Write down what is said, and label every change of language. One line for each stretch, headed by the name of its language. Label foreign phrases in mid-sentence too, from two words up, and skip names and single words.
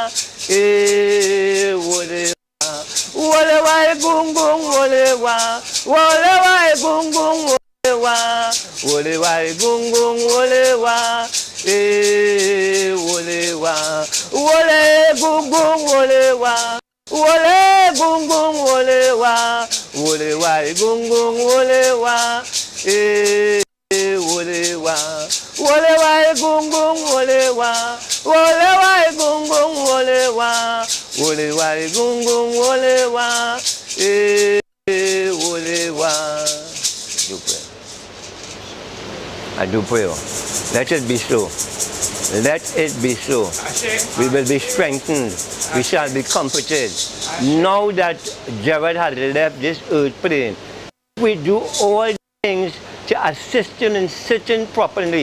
English: wole wole wa Gugu wole wa, wole wa Gugu wole wa, wole wa Gugu wole wa, wole wa, wole Gugu wole wa, wole Gugu wole wa, wole wa Gugu wole wa, wole wa, wole wa Gugu wole wa, wole wa Gugu wole wa, wole wa Gugu wole wa, wole wa. I do pray. Let it be so. Let it be so. We will be strengthened. We shall be comforted. Now that Gerard has left this earth plane, we do all things to assist him in sitting properly.